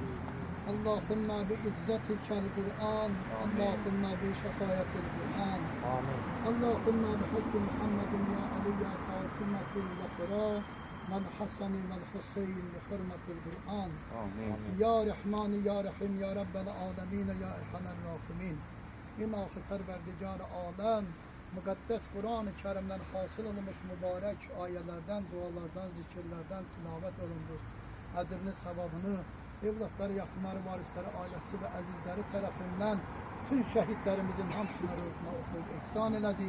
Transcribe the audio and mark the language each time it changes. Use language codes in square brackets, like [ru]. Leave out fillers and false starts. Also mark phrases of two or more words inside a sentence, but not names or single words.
[ar] اللهم بعزتك القرآن اللهم بشفاعة القرآن آمين اللهم بحق محمد يا علي يا فاطمة الزهراء والحسن والحسين بحرمة القرآن آمين يا رحمن يا رحيم يا رب العالمين يا أرحم الراحمين [tr] İlahi Perverdigar alem mukaddes Kur'an-ı Kerim'den hasıl olmuş mübarek ayelerden, dualardan, zikirlerden tilavet olundu. Ecrini, sevabını, evlatları, yakınları, varisleri, ailesi ve azizleri tarafından bütün şehitlerimizin hamsına ruhuna okuyup ihsan eledi.